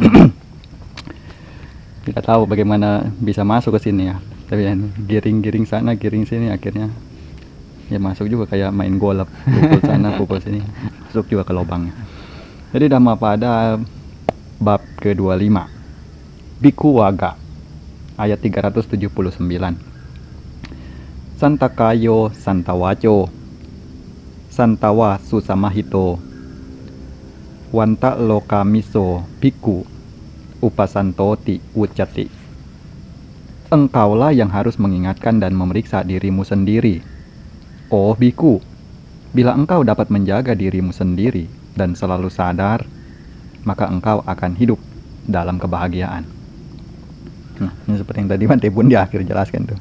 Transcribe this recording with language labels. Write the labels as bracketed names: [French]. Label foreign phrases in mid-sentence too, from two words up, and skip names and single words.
[Indonesian] Tidak tahu bagaimana bisa masuk ke sini ya. Tapi giring-giring sana, giring sini, akhirnya ya masuk juga kayak main golf, pukul sana, pukul sini, masuk juga ke lubangnya. Jadi Dhammapada bab ke-25, Bhikkhu Wagga, ayat 379. [Pali] Santakayo santawaco, santawa susamahito, wanta lokamiso bhikkhu upasantoti ucati. [Indonesian] Engkaulah yang harus mengingatkan dan memeriksa dirimu sendiri. Oh bhikkhu, bila engkau dapat menjaga dirimu sendiri dan selalu sadar, maka engkau akan hidup dalam kebahagiaan. Nah, ini seperti yang tadi Bante Bun di akhir jelaskan tuh.